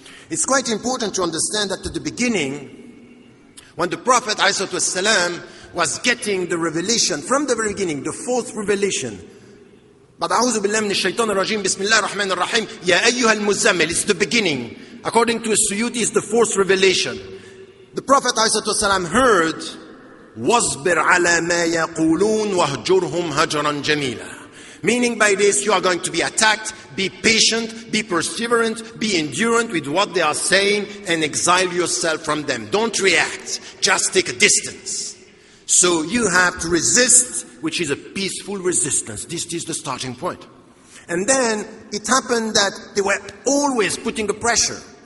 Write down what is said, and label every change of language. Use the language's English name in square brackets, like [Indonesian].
[English] It's quite important to understand that at the beginning, when the Prophet ﷺ was getting the revelation, from the very beginning, the fourth revelation, but [Arabic] أعوذ بالله من الشيطان الرجيم بسم الله الرحمن الرحيم يا أيها المزمل, [English] it's the beginning. According to Suyuti, it's the fourth revelation. The Prophet ﷺ heard [Arabic] وَاصْبِرْ عَلَى مَا يَقُولُونَ وَهْجُرْهُمْ هَجْرًا جَمِيلًا. [English] Meaning by this, you are going to be attacked, be patient, be perseverant, be endurant with what they are saying, and exile yourself from them. Don't react, just take a distance. So you have to resist, which is a peaceful resistance. This is the starting point. And then it happened that they were always putting a pressure.